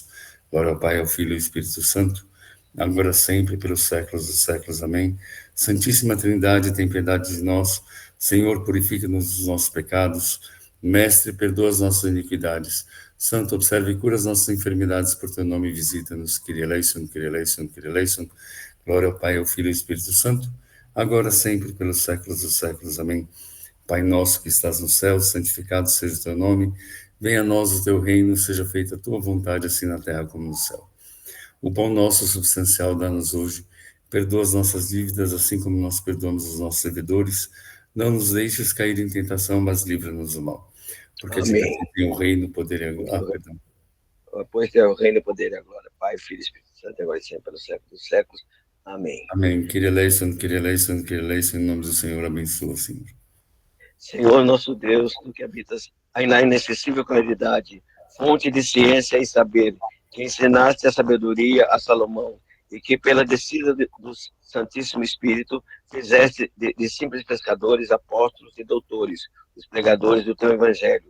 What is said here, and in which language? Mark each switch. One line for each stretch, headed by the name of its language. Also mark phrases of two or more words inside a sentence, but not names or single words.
Portuguese: Glória ao Pai, ao Filho e ao Espírito Santo, agora sempre, pelos séculos dos séculos. Amém. Santíssima Trindade, tem piedade de nós. Senhor, purifica-nos dos nossos pecados. Mestre, perdoa as nossas iniquidades. Santo, observe e cura as nossas enfermidades, por teu nome visita-nos.
Greek: Κύριε ελέησον, Κύριε ελέησον, Κύριε ελέησον.
Portuguese: Glória ao Pai, ao Filho e ao Espírito Santo, agora sempre, pelos séculos dos séculos. Amém. Pai nosso que estás no céu, santificado seja o teu nome. Venha a nós o teu reino, seja feita a tua vontade, assim na terra como no céu. O pão nosso substancial dá-nos hoje. Perdoa as nossas dívidas, assim como nós perdoamos os nossos devedores. Não nos deixes cair em tentação, mas livra-nos do mal. Porque a ti Amém. pertence o reino, o poder e a... perdão. Pois é o reino, o poder e a glória. Pai, Filho e Espírito Santo, agora e sempre, pelos séculos dos séculos. Amém. Amém.
Greek: Κύριε ελέησον, Κύριε ελέησον, Κύριε ελέησον,
Portuguese: em nome do Senhor, abençoa, Senhor. Senhor nosso Deus, tu que habitas aí na inacessível claridade, fonte de ciência e saber, que ensinaste a sabedoria a Salomão, e que pela descida do Santíssimo Espírito fizeste de simples pescadores, apóstolos e doutores, os pregadores do teu evangelho.